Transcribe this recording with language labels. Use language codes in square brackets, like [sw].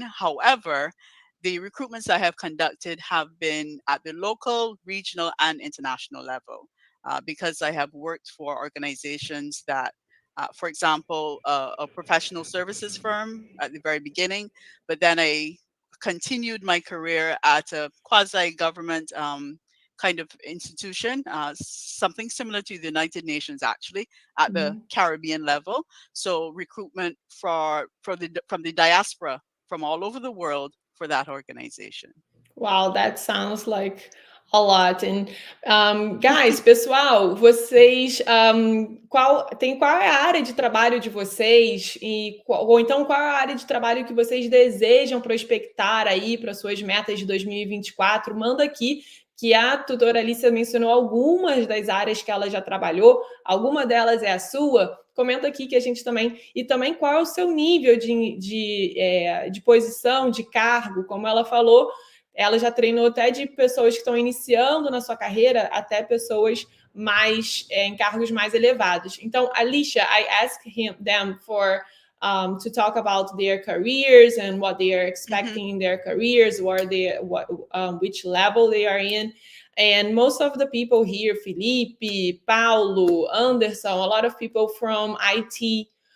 [en] However, the recruitments I have conducted have been at the local, regional, and international level because I have worked for organizations that, for example, a professional services firm at the very beginning, but then I continued my career at a quasi government kind of institution, something similar to the United Nations, actually, at the Mhm. Caribbean level. So recruitment from the diaspora from all over the world for that organization. Wow, that sounds like a lot. And guys, [pt] pessoal, vocês qual é a área de trabalho de vocês ou então qual é a área de trabalho que vocês desejam prospectar aí para suas metas de 2024? Manda aqui que a tutora Alicia mencionou algumas das áreas que ela já trabalhou, alguma delas é a sua. Comenta aqui que a gente também. E também qual é o seu nível de posição, de cargo, como ela falou. Ela já treinou até de pessoas que estão iniciando na sua carreira até pessoas mais em cargos mais elevados. [en] Então, Alicia, I asked them to talk about their careers and what they are expecting in their careers, which level they are in. And most of the people here, Felipe, Paulo, Anderson, a lot of people from IT